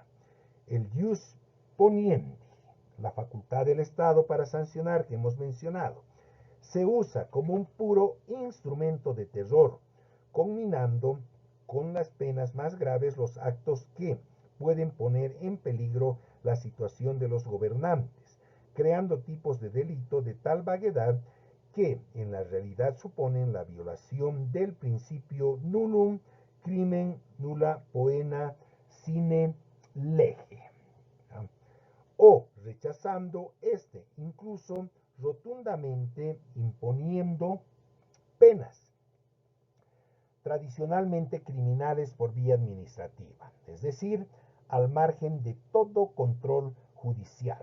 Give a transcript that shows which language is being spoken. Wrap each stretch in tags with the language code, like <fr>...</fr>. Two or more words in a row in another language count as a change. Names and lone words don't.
<es>El</es> <la>jus poniendi,</la> <es>la facultad del Estado para sancionar que hemos mencionado, se usa como un puro instrumento de terror, conminando con las penas más graves los actos que pueden poner en peligro la situación de los gobernantes, creando tipos de delito de tal vaguedad que en la realidad suponen la violación del principio</es> <la>nullum crimen nulla poena sine lege,</la> <es>o rechazando este, incluso rotundamente imponiendo penas tradicionalmente criminales por vía administrativa, es decir, al margen de todo control judicial.</es>